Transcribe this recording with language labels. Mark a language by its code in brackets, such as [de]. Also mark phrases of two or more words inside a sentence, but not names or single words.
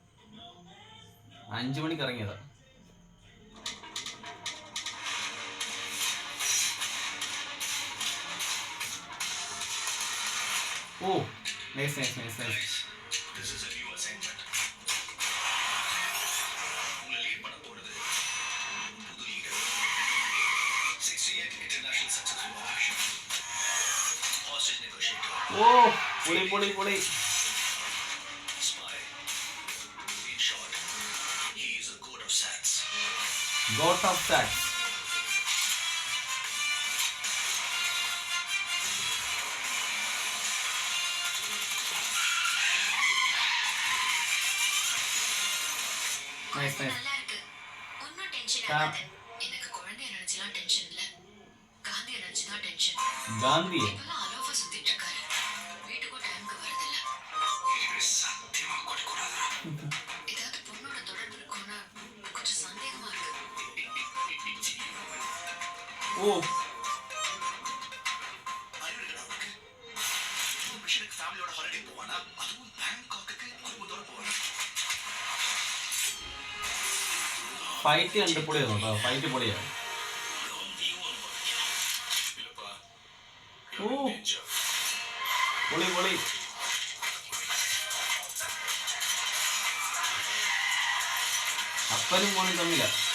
[ml] 5 മണിക്ക് ഇറങ്ങിയതാ. ഓ [en] nice nice nice nice. [ml] ഓ പൊളി പൊളി പൊളി. [en] God of Sax. Nice nice. [ta] ஒன்னும் டென்ஷன் ஆகாத. எனக்கு குழந்தை நினைச்சலாம் டென்ஷன் இல்ல. காந்தி நினைச்சதான் டென்ஷன். காந்தி இப்பலாம் அலோஃபா சுத்திட்டு இருக்காரு. வீட்டுக்கு டைம்க்கு வரது இல்ல. இது சத்தியமா கொடிக்கூடாதா. இதாவது பொண்ணோட தொடர்பு இருக்கும்னா கொஞ்சம் சந்தேகமா இருக்கு. ஓ ஃபேமிலியோட ஹாலிடே போவானா? அதுவும் பேங்காக்கு குடும்பத்தோட போவானா? [ml] ഫൈറ്റ് കണ്ട് പൊളിയായിരുന്നു കേട്ടോ. ഫൈറ്റ് പൊളിയാണ്. ഓ പൊളി പൊളി. അപ്പനും മോനും തമ്മില.